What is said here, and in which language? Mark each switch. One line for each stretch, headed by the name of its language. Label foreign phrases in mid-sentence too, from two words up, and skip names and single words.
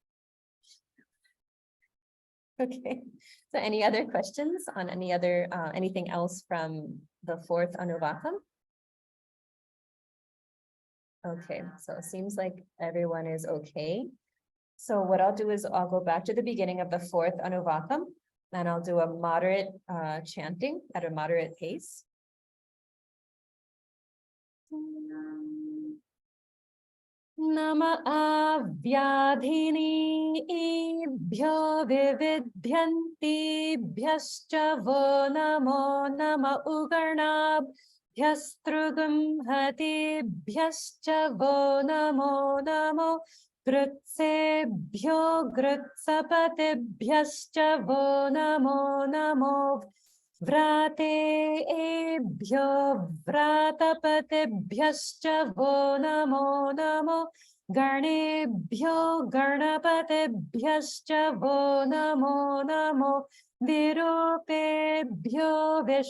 English: Okay, so any other questions on anything else from the 4th Anuvakam? Okay, so it seems like everyone is okay. So what I'll do is I'll go back to the beginning of the 4th Anuvakam and I'll do a moderate chanting at a moderate pace.
Sanskrit: Nama avyadhinibhyo vividhyantibhyascha vo namo nama ugarnabhyastrugam hatibhyascha vo namo namo gritsebhyo gritsapatibhyascha vo namo namo Vratebhyo vratapatebhyascha vo namo namo Garnebhyo garnapatebhyascha vo namo namo Virupebhyo